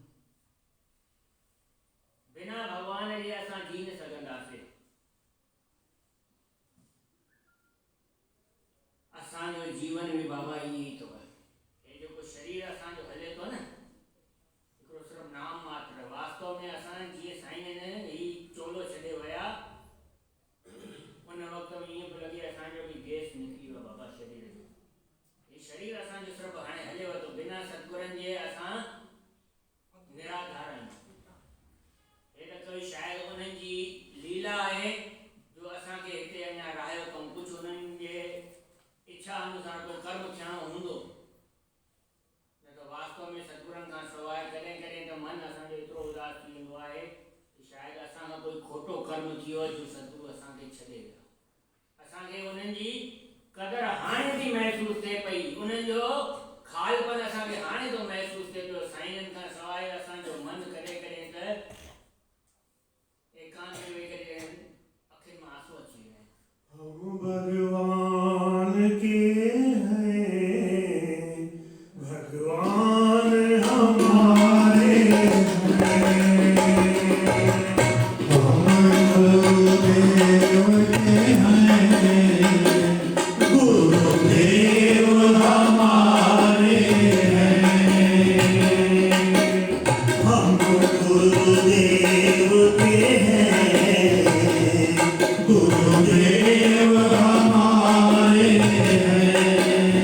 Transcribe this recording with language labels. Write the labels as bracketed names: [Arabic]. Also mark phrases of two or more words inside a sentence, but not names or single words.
[Sindhi] बिना भॻवान जे असां जी न सघंदासीं। असांजो जीवन भी बाबा ईअं ई अथव। हे जेको शरीर असांजो हले थो न, हिकिड़ो सिर्फ़ु नाम मात्र, वास्तव में असां जीअं साईं ने ही चोलो छॾे विया, उन वक़्त में ईअं पियो लॻे असांजो बि गैस निकिरी वियो बाबा शरीर जो। ही शरीर असांजो सिर्फ़ु हाणे हलेव थो, बिना सतगुरनि जे असां निराधार आहियूं। हे त कोई शायदि उन्हनि जी लीला आहे जो असांखे हिते अञा रहायो अथऊं। कुझु उन्हनि जे इच्छा अनुसार कोई कर्म थियणो हूंदो, न त वास्तव में सतगुरनि खां सवाइ कॾहिं कॾहिं त मन असांजो एतिरो उदास थी वेंदो आहे कि शायदि असां खां कोई खोटो कर्म थी वियो जो सतगुरु असांखे छॾे विया। असांखे उन्हनि जी क़दुरु हाणे थी महसूसु थिए पई, उन्हनि जो खालपन असांखे हाणे थो महसूसु थिए पियो। साईंनि खां सवाइ असांजो मन कॾहिं कॾहिं त एकांत में वेही करे अखियुनि में आंसू अची वेंदा आहिनि। [Hindi] हम भगवान के हैं, भगवान हमारे हैं, हम गुरुदेव के हैं, गुरुदेव हमारे हैं, हम गुरुदेव के हैं, गुरुदेव हमारे हैं।